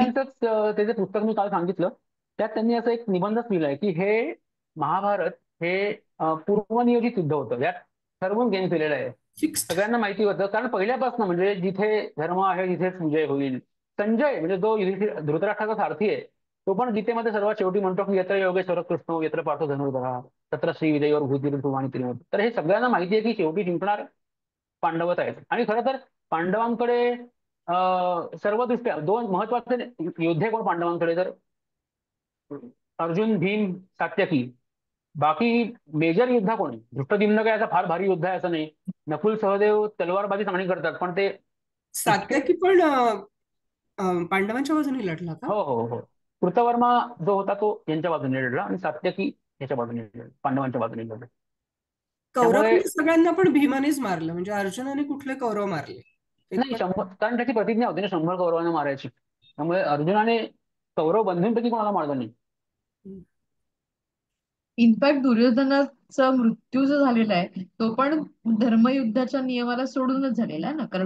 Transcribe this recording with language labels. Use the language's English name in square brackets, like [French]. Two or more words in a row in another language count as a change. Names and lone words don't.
[Marathi] मेंढरांचंच ते जे पुस्तक मी काल सांगितलं त्यात त्यांनी असं एक निबंधच लिहिलाय की हे महाभारत हे पूर्वनियोजित युद्ध होतं, यात ठरवून गेम केलेलं आहे. फिक्स्ड. सगळ्यांना माहिती होतं कारण पहिल्यापासून म्हणजे जिथे धर्म आहे तिथेच विजय होईल. संजय म्हणजे जो धृतराष्ट्राचा सारथी आहे तो पण गीतेमध्ये सर्वात शेवटी म्हणतो की [Sanskrit] यत्र योगेश्वर कृष्ण यत्र पार्थ धनुर्धरा तत्र श्रीविजयवर भूतीर सुवाणी त्रिमत. [Marathi] तर हे सगळ्यांना माहिती आहे की शेवटी जिंकणार पांडवच आहेत. आणि खरं तर पांडवांकडे सर्व दृष्ट्या 2 महत्वाचे योद्धे कोण पांडवांकडे, तर अर्जुन, भीम, सात्यकी. बाकी मेजर योद्धा कोण आहे, धृष्टद्युम्न काय असा फार भारी योद्धा आहे असं नाही. नकुल सहदेव तलवारबाजी चांगली करतात पण ते इतके. सात्यकी पण पांडवांच्या बाजूने लढला का? हो हो हो. कृतवर्मा जो होता तो यांच्या बाजूने लढला आणि सात्यकी याच्या बाजूने लढला, पांडवांच्या बाजूने लढला. त्यामुळे कौरवांनी सगळ्यांना पण भीमानेच मारलं, म्हणजे अर्जुनाने कुठले कौरव मारले? नाही, फेकून? 100, कारण त्याची प्रतिज्ञा होती ना 100 कौरवांना मारायची. त्यामुळे अर्जुनाने कौरव बंधूंपैकी कोणाला मारलं नाही. इनफॅक्ट दुर्योधनाचा मृत्यू जो झालेला आहे तो पण धर्मयुद्धाच्या नियमाला सोडूनच झालेला आहे ना, कारण